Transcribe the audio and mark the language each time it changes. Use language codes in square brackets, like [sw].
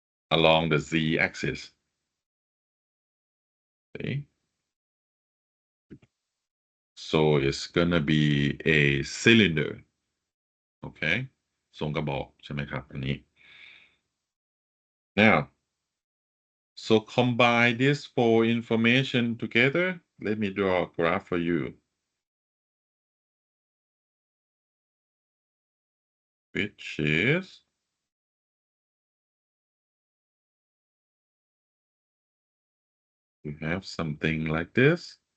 [en] Along the z-axis. Okay. So it's going to be a cylinder. Okay. [th] ทรงกระบอกใช่ไหมครับอันนี้ [en] Now, so combine this four information together. Let me draw a graph for you. Which is you have something like this.